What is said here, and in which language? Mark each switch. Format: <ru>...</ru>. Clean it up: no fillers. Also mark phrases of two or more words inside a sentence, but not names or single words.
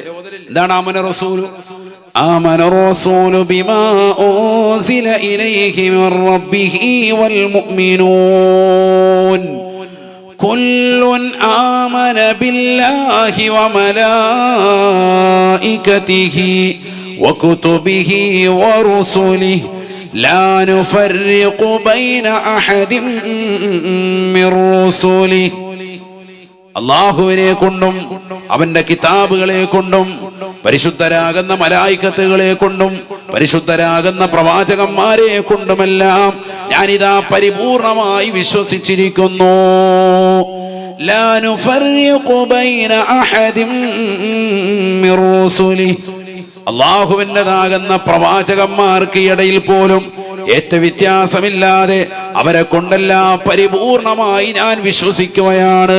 <ar>എന്താണ് آمن الرسول آمن الرسول بما أنزل إليه من ربه والمؤمنون كل آمن بالله وملائكته وكتبه ورسله لا نفرق بين أحد من رسله. അള്ളാഹുവിനെ കൊണ്ടും അവന്റെ കിതാബുകളെ കൊണ്ടും പരിശുദ്ധരാകുന്ന മലായികത്തുകളെ കൊണ്ടും പരിശുദ്ധരാകുന്ന പ്രവാചകന്മാരെ കൊണ്ടുമെല്ലാം ഞാനിതാ പരിപൂർണമായി വിശ്വസിച്ചിരിക്കുന്നു. لا نفرق بين أحد من رسله,</ar> <ml>അള്ളാഹുവിൻ്റെതാകുന്ന പ്രവാചകന്മാർക്ക് ഇടയിൽ പോലും വ്യത്യാസമില്ലാതെ അവരെ കൊണ്ടെല്ലാം പരിപൂർണമായി ഞാൻ വിശ്വസിക്കുകയാണ്.</ml>